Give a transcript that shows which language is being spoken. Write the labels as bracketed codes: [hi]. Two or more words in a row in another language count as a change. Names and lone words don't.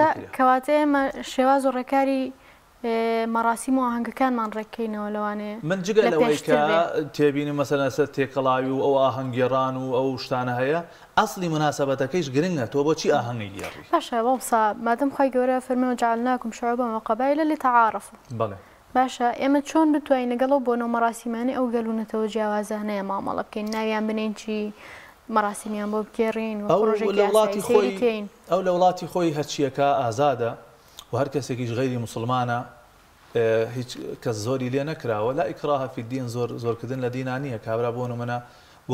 [ckb] کەواتە ئێمە شێواز و ڕێکاری مەراسیم و ئاهەنگەکانمان ڕێککەینەوە لەوانەیە من جگە لەوەی کە تێبینی مەسەلەن سەر تێکەڵاوی و ئەو ئاهەنگێڕان و ئەو شتانە هەیە ئەسڵی مناسبەتەکەیش گرنگە تۆ بۆچی ئاهەنگی گێڕی باشە بەڵسا مادەم خۆی گەورە فەرمێ [ar] وجعلناکم شعوبا وقبائل لتعارفوا [ckb] بەڵێ باشە ئێمە چۆن بتوانین لەگەڵەوە بۆ نەو مەراسیمانەی ئەو گەلوونەتەوە جیاوازانەیە مامەڵە بکەین ناویان بنین چی مەراسیمیان بۆ بگێڕین و ڕۆژێکی ئەو لە وڵاتی خۆی هەرچیەکە ئازادە و هەر کەسێکیش غەیری مسلمانە هیچ کەس زۆری لێ نەکراوە [ar] لا ئیکراها فی الدین [ckb] زۆرکردن لە دینان نییە کابرا بۆ نمونە بۆ